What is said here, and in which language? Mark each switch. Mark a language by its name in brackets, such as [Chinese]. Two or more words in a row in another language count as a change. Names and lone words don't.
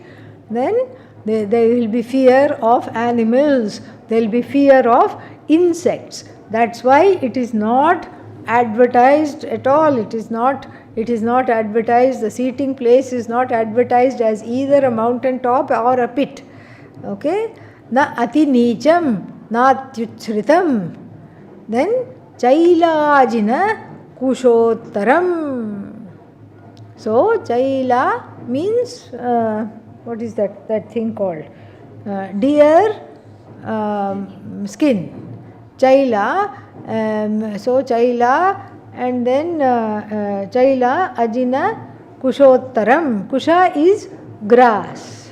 [English] Then there will be fear of animals. There will be fear of insects. That's why it is not advertised at all. It is not advertised. The seating place is not advertised as either a mountain top or a pit. Okay? [Sanskrit] Na ati nicham, na atyuchritam. Then chailajina kushottaram. [English] So chaila means what is that thing called? Deer skin. [Sanskrit] Chaila, so chaila, [English] and then [Sanskrit] chaila ajina kushottaram. [English] Kusha is grass.